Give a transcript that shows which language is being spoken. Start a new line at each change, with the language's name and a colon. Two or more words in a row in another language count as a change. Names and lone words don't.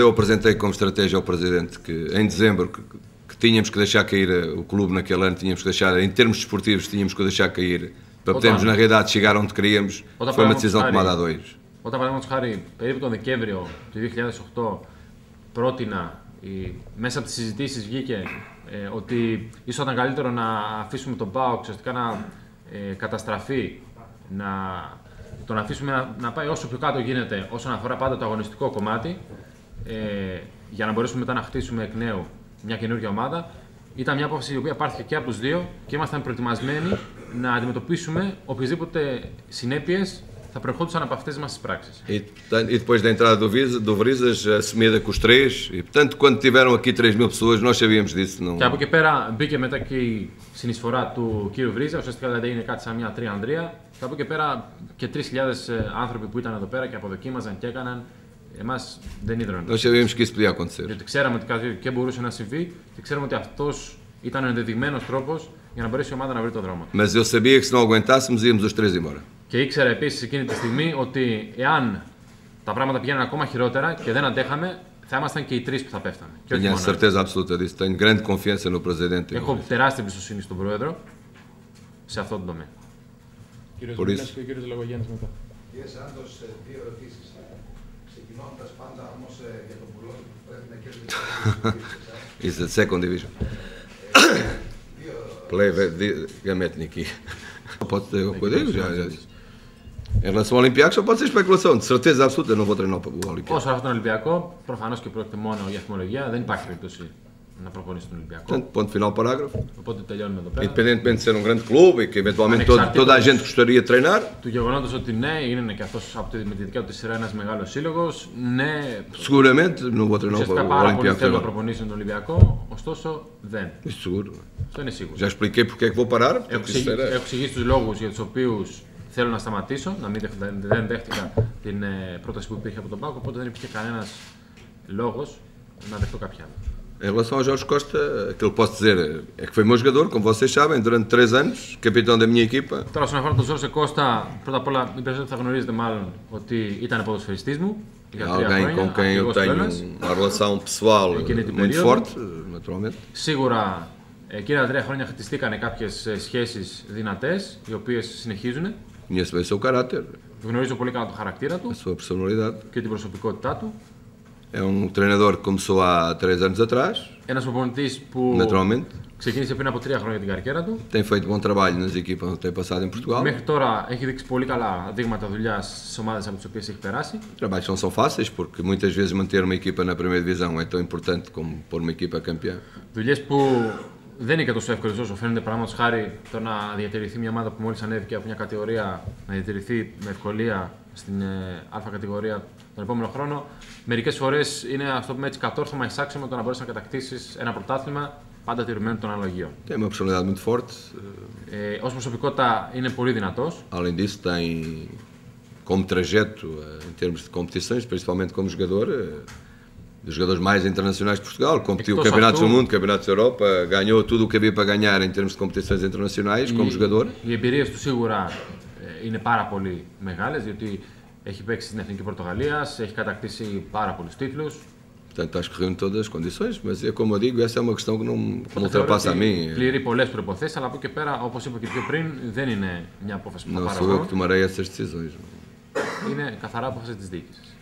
Portuguese: Quando eu apresentei como estratégia ao Presidente que em dezembro que tínhamos que deixar cair o clube naquele ano, tínhamos que deixar, em termos desportivos, tínhamos que o deixar cair para podermos na realidade chegar onde queríamos, foi uma decisão tomada a dois.
Greek: Όταν παραδείγματος χάρη περίπου τον Δεκέμβριο του 2008 πρότεινα, μέσα από τις συζητήσεις βγήκε ότι ίσως ήταν καλύτερο να αφήσουμε τον ΠΑΟΚ ουσιαστικά να καταστραφεί, τον αφήσουμε να πάει όσο πιο κάτω γίνεται όσον αφορά πάντα το αγωνιστικό κομμάτι, για να μπορέσουμε μετά να χτίσουμε εκ νέου μια καινούργια ομάδα. Ήταν μια απόφαση η οποία πάρθηκε και από τους δύο και ήμασταν προετοιμασμένοι να αντιμετωπίσουμε οποιασδήποτε συνέπειες θα προερχόντουσαν από αυτές μας τις πράξεις.
Portuguese: E depois da entrada do Vrizas, assumida com os três, e portanto, quando tiveram aqui 3.000 pessoas, nós sabíamos disso. Não...
Greek: Και από εκεί πέρα μπήκε μετά και η συνεισφορά του κύριου Βρίζα, ουσιαστικά δηλαδή είναι κάτι σαν μια τριανδρία. Και από εκεί πέρα και 3.000 άνθρωποι που ήταν εδώ πέρα και αποδοκίμαζαν και έκαναν, εμάς δεν ίδρωναν.
Portuguese: Nós sabíamos que isso podia acontecer.
Greek: Γιατί ξέραμε ότι κάτι και μπορούσε να συμβεί και ξέραμε ότι αυτός ήταν ο ενδεδειγμένος τρόπος για να μπορέσει η ομάδα να βρει το δρόμο.
Portuguese: Mas eu sabia que se não aguentássemos, íamos os três embora.
Greek: Και ήξερα επίσης εκείνη τη στιγμή ότι εάν τα πράγματα πηγαίνουν ακόμα χειρότερα και δεν αντέχαμε, θα ήμασταν και οι τρεις που θα πέφταμε.
Portuguese: Tenho a certeza absoluta disso. Tenho grande confiança no Presidente.
Greek: Έχω τεράστια εμπιστοσύνη στον Πρόεδρο σε αυτό το τομέα. Κύριος Μίλας και ο κύριος Λογογέννης μετά. Κύριε Σάντος, δύο ερωτήσεις. Ξεκινώντας πάντα όμως για τον Μπουλόν πρέπει να κερδίσει.
English: It's the second division. Play Gametniki.
Portuguese: Pode ter o que eu digo, já. Em relação ao Olympiacos, só pode ser especulação. De certeza absoluta, não vou treinar para o Olympiacos.
Greek: Όσο αφορά τον Ολυμπιακό, προφανώς και πρόκειται μόνο για αριθμολογία, δεν υπάρχει περίπτωση να προπονήσει τον Ολυμπιακό.
Portuguese: Portanto, ponto final, parágrafo.
Greek: Οπότε τελειώνουμε εδώ πέρα.
Portuguese: Independentemente de ser um grande clube e que eventualmente toda a gente gostaria de treinar.
Greek: Του γεγονότος ότι ναι, είναι και αυτός με τη δικιά του σειρά ένας μεγάλος σύλλογος. Ναι,
Portuguese: Seguramente não vou treinar
Greek: ουσιαστικά
Portuguese: para o
Greek: πάρα πολύ θέλουν να
Portuguese: Olympiacos.
Greek: προπονήσει τον Ολυμπιακό, ωστόσο δεν.
Portuguese: Isso seguro.
Greek: Αυτό είναι σίγουρο.
Portuguese: Já expliquei porque é que vou parar.
Greek: Έχω εξηγήσει τους λόγους για τους οποίους θέλω να σταματήσω, δεν δέχτηκα την πρόταση που υπήρχε από τον ΠΑΟΚ, οπότε δεν υπήρχε κανένας λόγος να δεχτώ κάποια άλλη.
Portuguese: Em relação ao Jorge Costa, aquilo que posso dizer é que foi meu jogador, como vocês sabem, durante 3 anos, capitão da minha equipa.
Greek: Τώρα, όσον αφορά τον Ζόρζε Κώστα, πρώτα απ' όλα, οι περισσότεροι θα γνωρίζετε μάλλον ότι ήταν ποδοσφαιριστής μου.
Portuguese: É alguém com quem eu tenho uma relação pessoal muito forte, naturalmente.
Greek: Σίγουρα, εκείνα τα 3 χρόνια χτιστήκανε κάποιες σχέσεις δυνατές, οι οποίες συνεχίζουν.
Portuguese: Conheço bem o seu caráter,
Greek: Γνωρίζω πολύ καλά το χαρακτήρα του
Portuguese: a sua personalidade.
Greek: και την προσωπικότητά του.
Portuguese: É um treinador que começou há 3 anos atrás,
Greek: Ένας προπονητής που
Portuguese: naturalmente.
Greek: ξεκίνησε πριν από 3 χρόνια την καριέρα του.
Portuguese: Tem feito bom trabalho nas equipas onde tem passado em Portugal.
Greek: Μέχρι τώρα έχει δείξει πολύ καλά δείγματα δουλειά στις ομάδες από τις οποίες έχει περάσει.
Portuguese: Os trabalhos não são fáceis, porque muitas vezes manter uma equipa na primeira divisão é tão importante como pôr uma equipa campeã.
Greek: Δουλειές που δεν είναι και τόσο εύκολες όσο φαίνεται. Παραδείγματος χάρη το να διατηρηθεί μια ομάδα που μόλις ανέβηκε από μια κατηγορία να διατηρηθεί με ευκολία στην Α κατηγορία τον επόμενο χρόνο. Μερικές φορές είναι, ας το πούμε έτσι, κατόρθωμα εισάξιο το να μπορέσει να κατακτήσεις ένα πρωτάθλημα πάντα τηρουμένου των αναλογίων.
Portuguese: Tem uma personalidade muito forte.
Greek: Ως προσωπικότητα είναι πολύ δυνατός.
Portuguese: Além disso, tem como trajeto em termos de competições, principalmente como jogador, dos jogadores mais internacionais de Portugal. Competiu campeonatos do mundo, campeonatos da Europa, ganhou tudo o que havia para ganhar em termos de competições internacionais como jogador.
Greek: Οι εμπειρίες του σίγουρα είναι πάρα πολύ μεγάλες, διότι έχει παίξει στην Εθνική Πορτογαλίας, έχει κατακτήσει πάρα πολλούς τίτλους.
Portuguese: Portanto, acho que reúne todas as condições, mas é como eu digo, essa é uma questão que não ultrapassa a mim.
Greek: Πληρεί πολλές προϋποθέσεις, αλλά από εκεί πέρα, όπως είπα και πιο πριν, δεν είναι μια απόφαση που θα
Portuguese: Não
Greek: πάρω
Portuguese: sou eu
Greek: εγώ.
Portuguese: que tomarei essas decisões.
Greek: Είναι καθαρά απόφαση της διοίκησης.